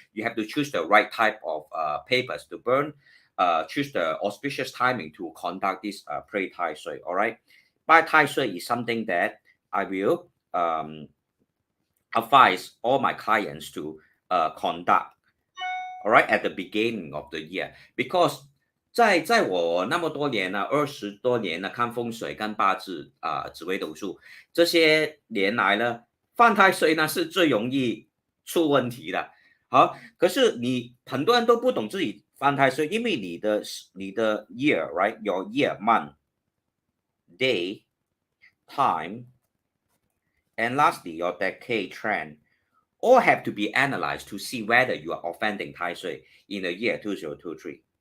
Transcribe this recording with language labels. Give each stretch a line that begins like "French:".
English: You have to choose the right type of papers to burn, choose the auspicious timing to conduct this pray Tai Sui, all right? By Tai Sui is something that I will advise all my clients to conduct, all right, at the beginning of the year. Because
Chinese: 在我那么多年呢，20多年呢，看风水、看八字紫微斗数这些年来呢，犯太岁呢是最容易出问题的。好，可是你很多人都不懂自己犯太岁，因为你的
English: year right，your year month day time and lastly your decade trend all have to be analyzed to see whether you are offending Tai Sui in the year 2023.